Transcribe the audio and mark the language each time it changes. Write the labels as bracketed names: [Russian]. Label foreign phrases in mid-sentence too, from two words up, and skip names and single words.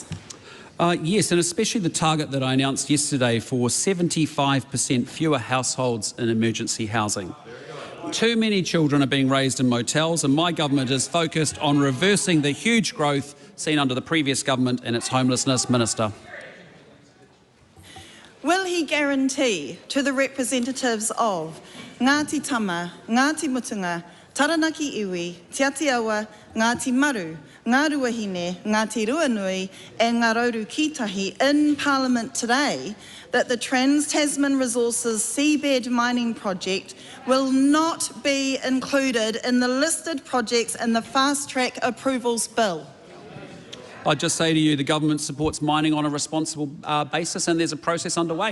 [English] Yes, and especially the target that I announced yesterday for 75% fewer households in emergency housing. Too many children are being raised in motels, and my government is focused on reversing the huge growth seen under the previous government and its homelessness minister. Will he guarantee to the representatives of Ngāti Tama, Ngāti Mutunga, Taranaki Iwi, Te Atiawa, Ngāti Maru, Ngā Ruahine, Ngāti Ruanui and Ngā Rauru Kītahi in Parliament today that the Trans-Tasman Resources seabed mining project will not be included in the listed projects in the fast-track approvals bill? I'd just say to you, the government supports mining on a responsible basis, and there's a process underway.